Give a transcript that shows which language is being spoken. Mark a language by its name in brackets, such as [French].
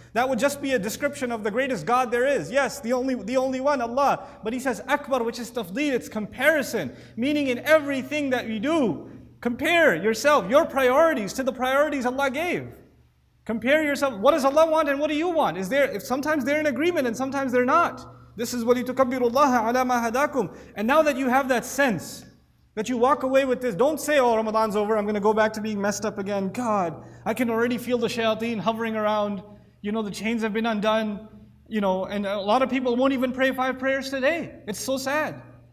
[English] That would just be a description of the greatest God there is. Yes, the only one, Allah. But He says Akbar, which is tafdeed, it's comparison. Meaning in everything that we do, compare yourself, your priorities to the priorities Allah gave. Compare yourself. What does Allah want and what do you want? Sometimes they're in agreement and sometimes they're not. This is [Arabic] وَلِتُكَبِّرُوا اللَّهَ عَلَى مَا هَدَاكُمْ. [English] And now that you have that sense, that you walk away with this, don't say, oh, Ramadan's over, I'm going to go back to being messed up again. God, I can already feel the shayateen hovering around. The chains have been undone. And a lot of people won't even pray 5 prayers today. It's so sad.